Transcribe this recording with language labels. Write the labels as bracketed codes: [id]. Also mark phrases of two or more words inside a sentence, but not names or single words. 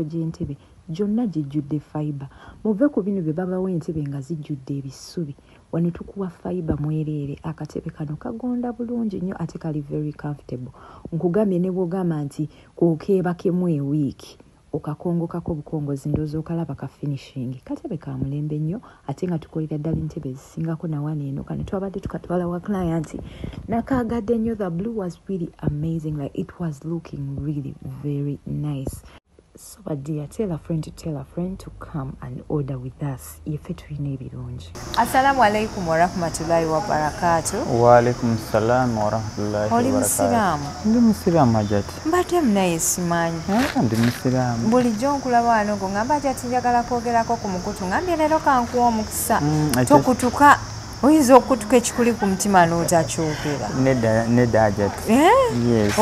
[lg] gy'entebe gyonna gijjudde fiber muve ku bino bye babawo entebe nga zijjudde ebisubi wano tukuwa fiber mwereere akatebe kano kagonda bulungi nnyo ate kali [en] very comfortable [lg] nkugambye ne bw'ogamba nti kukeebakemu ewiiki okakongokako obukongozi ndowooza okalaba ka finishing katebe ka mulembe nnyo ate nga tukolera ddala entebe ezisingako nawano eno kane twabadde tukatwala wa client nakaagadde nnyo. [en] The blue was really amazing, like it was looking really very nice. So dear, tell a friend to come and order with us. [lg] Ife tulina ebirungi. [ar] السلام عليكم ورحمة الله وبركاته. وعليكم السلام ورحمة الله وبركاته. [lg] Ndi musiramu Hajati. Mbadde munaye simanyi. Ndi musiramu. Bulijjo nkulaba wano ng'ogamba Hajati njagala kwogerako ku mukutu ngambye leero kankuwa omukisa. Tokutuka. Oyinza okutuka ekikuli ku mutima n'otakyogera. Nedda Hajati. Yes.